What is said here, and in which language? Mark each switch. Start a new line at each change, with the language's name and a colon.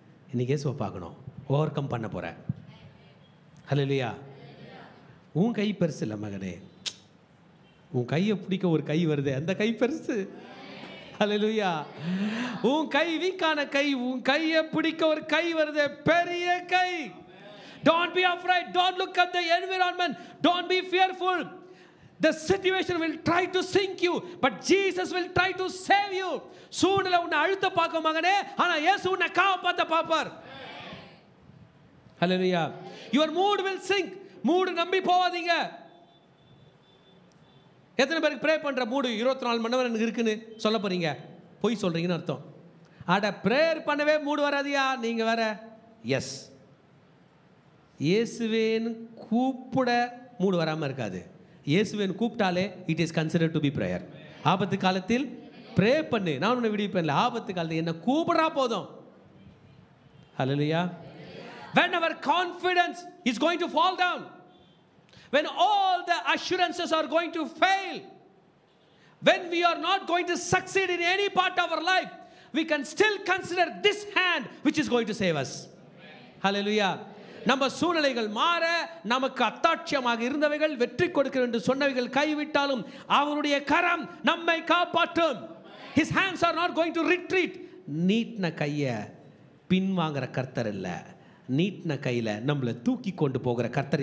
Tamil: இன்னைக்கு இயேசுவை பார்க்கணும். ஓவர் கம் பண்ண போகிறேன். ஹல்லேலூயா. உன் கை பெருசு இல்லை மகனே. உன் கையை பிடிக்க ஒரு கை வருது, அந்த கை பெருசு. ஹல்லேலூயா. உன் கை வீக்கான கை, உன் கையை பிடிக்க ஒரு கை வருது, பெரிய கை.
English: Don't be afraid. Don't look at the environment. Don't be fearful. The situation will try to sink you, but Jesus will try to save you.
Tamil: சூழ்நிலை உன்னை அழுத்த பார்க்கும் மகனே, ஆனா இயேசு உன்னை காப்பாத்த பார்ப்பார். ஹல்லேலூயா.
English: Your mood will sink.
Tamil: மூடு நம்பி போவாதீங்க. எத்தனை பேருக்கு ப்ரே பண்ற மூடு 24 மணி நேரம் எனக்கு இருக்குன்னு சொல்ல போறீங்க? போய் சொல்றீங்கன்னு அர்த்தம். அட ப்ரேயர் பண்ணவே மூடு வராதியா நீங்க வேற. எஸ், இயேசுவேன்னு கூப்பிட மூடு வராமல் இருக்காது. இயேசுவேன்னு கூப்பிட்டாலே
English: It is considered to be prayer.
Tamil: ஆபத்து காலத்தில் ப்ரே பண்ணு, நான் உன்னை விடுவிப்பேன். ஆபத்து காலத்தில் என்ன கூப்பிடா போதும். ஹல்லேலூயா.
English: When our confidence is going to fall down, when all the assurances are going to fail, when we are not going to succeed in any part of our life, we can still consider this hand which is going to save us. Hallelujah.
Tamil: நம்ம சூழ்நிலைகள் மாற, நமக்கு அத்தாட்சியமாக இருந்தவைகள் வெற்றி கொடுக்கிறேன் என்று சொன்னவைகள் கைவிட்டாலும் அவருடைய கரம் நம்மை காப்பாற்றும்.
English: His hands are not going to retreat.
Tamil: நீட்ன கையை பின்வாங்குற கர்த்தர் இல்லை, நீட்ன கையில் நம்மளை தூக்கி கொண்டு போகிற கர்த்தர்.